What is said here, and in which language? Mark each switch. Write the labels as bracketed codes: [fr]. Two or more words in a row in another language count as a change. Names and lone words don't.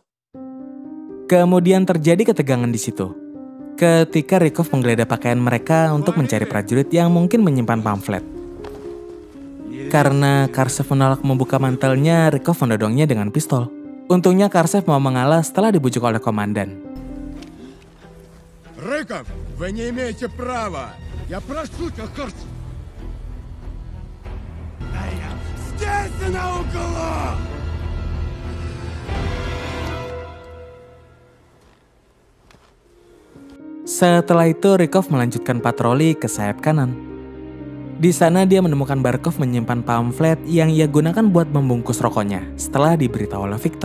[id] Kemudian terjadi ketegangan di situ ketika Rykov menggeledah pakaian mereka untuk mencari prajurit yang mungkin menyimpan pamflet. Karena Karsev menolak membuka mantelnya, Rykov mendodongnya dengan pistol. Untungnya Karsev mau mengalah setelah dibujuk oleh komandan. [ru] Рыков, вы не имеете права. Я прошу тебя, Карсев. Здесь на углу! [id] Setelah itu, Rykov melanjutkan patroli ke sayap kanan. Di sana dia menemukan Barkov menyimpan pamflet yang ia gunakan buat membungkus rokoknya setelah diberitahu oleh Viktor.